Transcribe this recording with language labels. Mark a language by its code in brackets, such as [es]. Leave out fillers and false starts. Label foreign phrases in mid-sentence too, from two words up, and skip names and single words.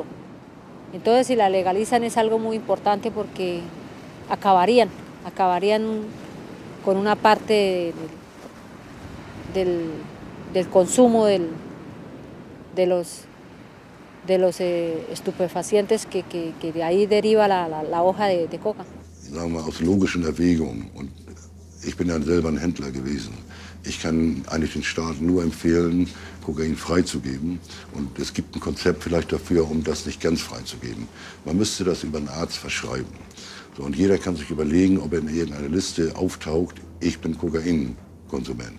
[es] Entonces si la legalizan es algo muy importante porque acabarían con una parte del consumo de los estupefacientes que de ahí deriva la hoja de coca. [de] Sagen wir aus logischen Erwägungen, und ich bin ja selber ein Händler gewesen, ich kann eigentlich den Staaten nur empfehlen, Kokain freizugeben, und es gibt ein Konzept vielleicht dafür, um das nicht ganz freizugeben. Man müsste das über einen Arzt verschreiben. So, und jeder kann sich überlegen, ob er in irgendeiner Liste auftaucht, ich bin Kokainkonsument.